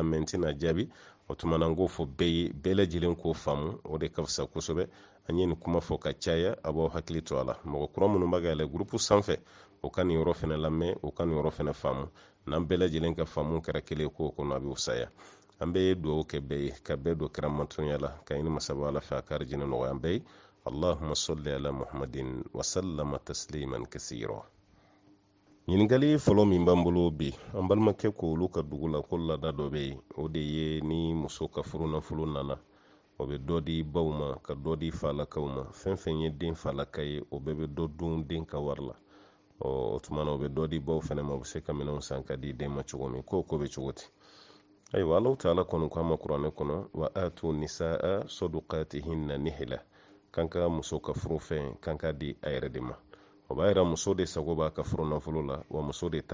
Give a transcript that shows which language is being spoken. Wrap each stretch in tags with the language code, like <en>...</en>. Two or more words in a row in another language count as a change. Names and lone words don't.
<bm>lamɛn n tɛna jaabi o tuma na n k'o fɔ bɛɛ ye bɛɛ lajɛlen k'o faamu o de ka fisa kosɛbɛ an ye nin kuma fɔ ka caya a b'aw hakili to a la mɔgɔ kura minnu b'a ka yɛlɛ groupe sanfɛ o ka nin yɔrɔ fana lamɛn o ka nin yɔrɔ fana faamu n'an bɛɛ lajɛlen ka faamu kɛra kelen k'o kɔnɔ a bɛ fisaya an bɛɛ ye dugawu kɛ bɛɛ ye ka bɛɛ don kira matonya la ka ɲini masaba ala fɛ a ka arijinɛ nɔgɔya an bɛɛ ye</bm> <ar>اللهم صل على محمد وسلم تسليما كثيرا</ar> <bm>ɲininkali fɔlɔ min b'an bolo bi an balimakɛ ko olu ka dugu la ko laada dɔ bɛ yen o de ye ni muso ka furu nafolo nana o bɛ dɔ di baw ma ka dɔ di falakaw ma fɛn fɛn ye den falaka ye o bɛɛ bɛ dɔ dun den ka wari la o tumana o be dɔ di baw fɛnɛ ma u be se ka minɛnw san ka di den ma cogo min ko be cogo ti ayiwa</bm> <ar>الله تعالى</ar> <bm>kɔni ko a ma kuranɛ kɔnɔ</bm> <ar>وآتوا النساء صدقاتهن نحلة</ar> <bm>kan ka muso ka furu fɛn kan ka di a yɛrɛ de ma o b'a yira muso de sago b'a ka furu nafolo la wa muso de ta</bm>